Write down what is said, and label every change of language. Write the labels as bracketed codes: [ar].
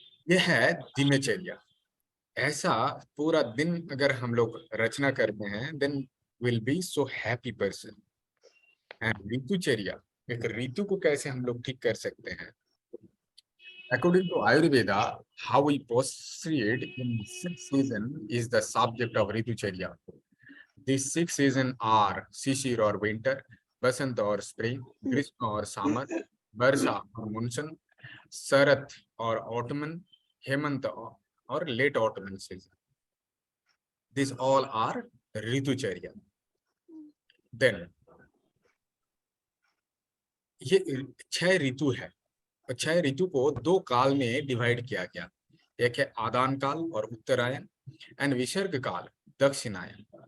[hi] ये है दिनचर्या। ऐसा पूरा दिन अगर हम लोग रचना करते हैं [en] Then will be so happy person. [hi] And ऋतुचर्या, एक ऋतु को कैसे हम लोग ठीक कर सकते हैं? [en] According to Ayurveda, how we proceed in 6 seasons is the subject of Ritucharya. These 6 seasons are Shishir or winter, Basant or spring, Grishma or summer, Varsha or monsoon, Sarat or autumn, Hemant or late autumn season. These all are Ritucharya. [hi] Then, ये 6 ऋतु है। 6 ऋतु को 2 काल में divide किया गया। एक है आदान काल और उत्तरायण, एंड विसर्ग काल, दक्षिणायन।